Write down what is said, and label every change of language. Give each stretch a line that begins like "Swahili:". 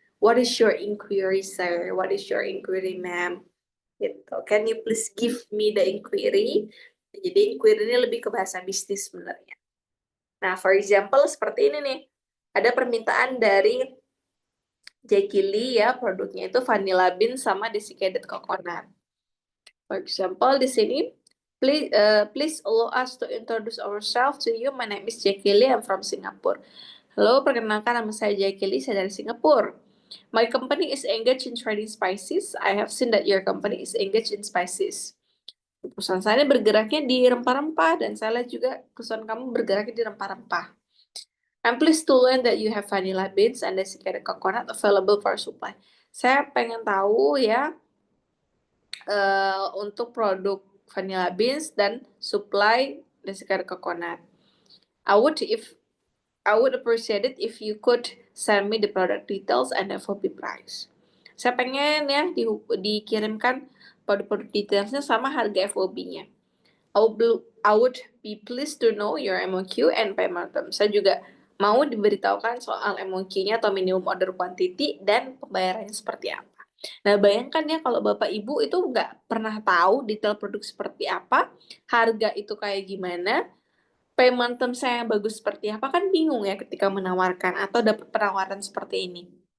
English: What is your inquiry, sir? What is your inquiry, ma'am? Gitu. Can you please give me the inquiry?
Indonesian: Jadi inquiry ini lebih ke bahasa bisnis sebenarnya. Nah,
English: for example
Indonesian: seperti ini nih. Ada permintaan dari Jackie Lee ya, produknya itu vanilla bean sama desiccated coconut.
English: For example
Indonesian: di sini,
English: please allow us to introduce ourselves to you. My name is Jackie Lee. I'm from Singapore.
Indonesian: Halo, perkenalkan nama saya Jackie Lee. Saya dari Singapura.
English: My company is engaged in trading spices. I have seen that your company is engaged in spices.
Indonesian: Perusahaan saya bergeraknya di rempah-rempah dan saya lihat juga perusahaan kamu bergeraknya di rempah-rempah.
English: I'm pleased to learn that you have vanilla beans and desiccated coconut available for supply.
Indonesian: Saya pengen tahu ya untuk produk vanilla beans dan supply desiccated coconut.
English: I would appreciate it if you could send me the product details and FOB price.
Indonesian: Saya pengen ya dikirimkan produk detailsnya sama harga FOB-nya.
English: I would be pleased to know your MOQ and payment terms.
Indonesian: Saya juga mau diberitahukan soal MOQ-nya atau minimum order quantity dan pembayarannya seperti apa. Nah, bayangkan ya kalau Bapak Ibu itu nggak pernah tahu detail produk seperti apa, harga itu kayak gimana, payment terms-nya yang bagus seperti apa, kan bingung ya ketika menawarkan atau dapat penawaran seperti ini.